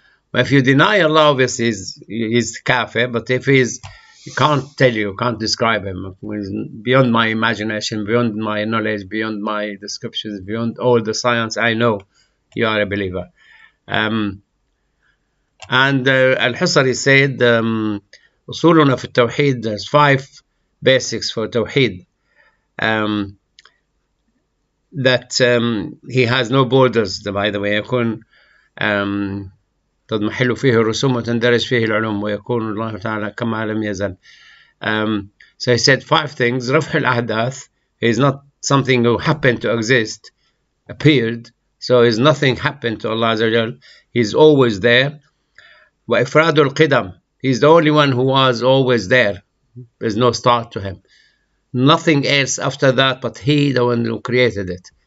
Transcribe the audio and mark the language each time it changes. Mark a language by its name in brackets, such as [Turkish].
[English] But if you deny Allah, obviously he's kafir. But if he can't tell you, can't describe him, beyond my imagination, beyond my knowledge, beyond my descriptions, beyond all the science I know, you are a believer. And Al-Husari said, [Arabic] أصولنا في التوحيد, [English] there's 5 basics for Tawheed. That he has no borders, by the way. [Arabic] يكون تضمحل فيه الرسوم وتندرج فيه العلوم ويكون الله تعالى كما لم يزل. [English] So he said 5 things. [Arabic] رفع الأحداث, [English] is not something who happened to exist, appeared, so is nothing happened to Allah Azza wa Jal. He's always there. [Arabic] وإفراد القدم, [English] he's the only one who was always there. There's no start to him. Nothing else after that, but he, the one who created it.